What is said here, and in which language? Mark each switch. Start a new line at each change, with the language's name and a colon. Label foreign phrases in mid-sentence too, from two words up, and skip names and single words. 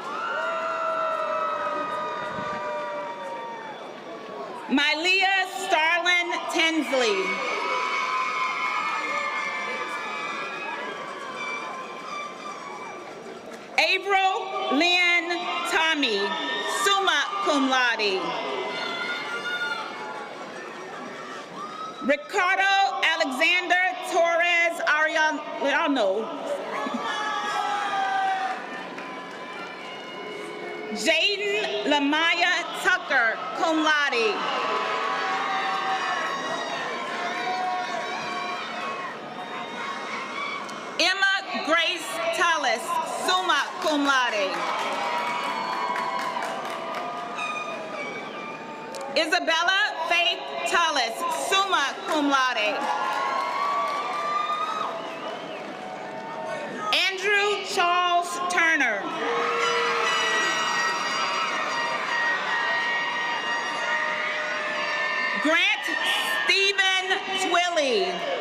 English: Mylea Starlin Tinsley. April Lynn Tommy,
Latin: summa cum laude.
English: Ricardo Alexander Torres Ariano. Jaden Lamaya Tucker,
Latin: cum laude.
English: Emma Grace Tullis,
Latin: summa cum laude.
English: Isabella Faith Tullis,
Latin: summa cum laude.
English: Andrew Charles Turner. Grant Stephen Twilly.